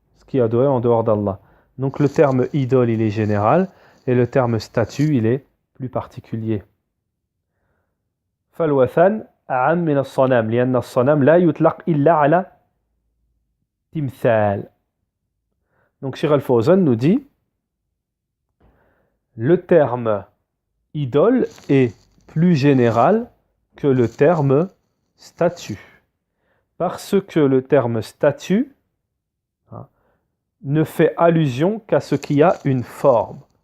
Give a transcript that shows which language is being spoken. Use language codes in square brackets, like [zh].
[fr] qui est adoré en dehors d'Allah. Donc le terme idole, il est général, et le terme statue, il est plus particulier. [ar] فالوثن أعم من الصنم لأن الصنم لا يطلق إلا على تمثال. [fr] Donc Cheikh Al-Fawzan nous dit le terme idole est plus général que le terme statue. Parce que le terme statue ne fait allusion qu'à ce qui a une forme.